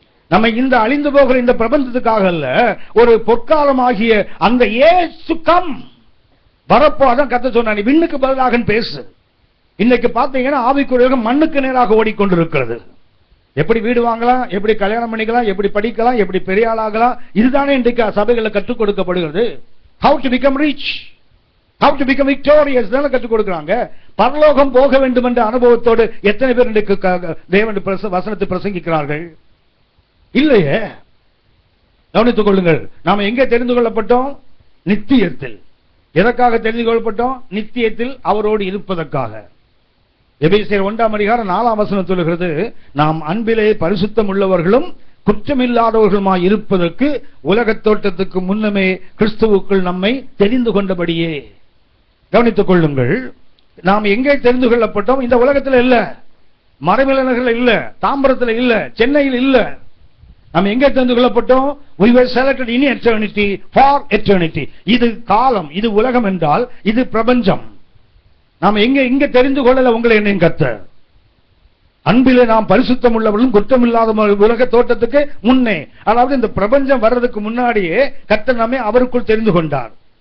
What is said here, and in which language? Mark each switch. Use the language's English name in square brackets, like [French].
[Tamil] நம்ம இந்த அழிந்து போகிற இந்த பிரபஞ்சத்துக்காக அல்ல, ஒரு பொற்காலமாகிய அந்த இயேசு கம் வரப்போ அதான் கர்த்தர் சொன்னார், நீ விண்ணுக்கு பதிலாக பேசு. இன்னைக்கு பாத்தீங்கன்னா ஆவிக்குரிய மண்ணுக்கு நேராக ஓடிக்கொண்டிருக்கிறது. எப்படி வீடு வாங்கலாம், எப்படி கல்யாணம் பண்ணிக்கலாம், எப்படி படிக்கலாம், எப்படி பெரிய ஆளாகலாம், இதுதானே இன்றைக்கு சபைகளை கற்றுக் கொடுக்கப்படுகிறது. [English] How to become rich, how to become victorious [Tamil] தான கற்றுக் கொடுக்கறாங்க. பரலோகம் போக வேண்டும் என்ற அனுபவத்தோடு எத்தனை பேர் இன்றைக்கு தேவனுடைய வசனத்தை பிரசங்கிக்கிறார்கள்? இல்லையே. கவனித்துக் கொள்ளுங்கள். நாம எங்கே தெரிந்து கொள்ளப்பட்டோம்? நித்தியத்தில். எதற்காக தெரிந்து கொள்ளப்பட்டோம்? நித்தியத்தில் அவரோடு இருப்பதற்காக. எபேசியர் 1:4 சொல்லுகிறது, நாம் அன்பிலே பரிசுத்தம் உள்ளவர்களும் குற்றமில்லாதவர்களுமாய் இருப்பதற்கு உலகத் தோற்றத்துக்கு முன்னமே கிறிஸ்துவுக்குள் நம்மை தெரிந்து கொண்டபடியே. கவனித்துக் கொள்ளுங்கள். நாம் எங்கே தெரிந்து கொள்ளப்பட்டோம்? இந்த உலகத்தில் இல்ல, மறைமலைநகரில் இல்ல, தாம்பரத்தில் இல்ல, சென்னையில் இல்ல. நாம் எங்கே தெரிந்து கொள்ளப்பட்டோம்? [English] We were selected in eternity for eternity. [Tamil] இது காலம், இது உலகம் என்றால் இது பிரபஞ்சம். நாம் எங்க தெரிந்து கொள்ளல உங்களை என்னையும் கர்த்தர். அன்பிலே நாம் பரிசுத்தம் உள்ளவர்களும் குற்றம் இல்லாத உலக தோற்றத்துக்கு முன்னே, அதாவது இந்த பிரபஞ்சம் வர்றதுக்கு முன்னாடியே கர்த்தர் நம்மை அவருக்குள் தெரிந்து கொண்டார்.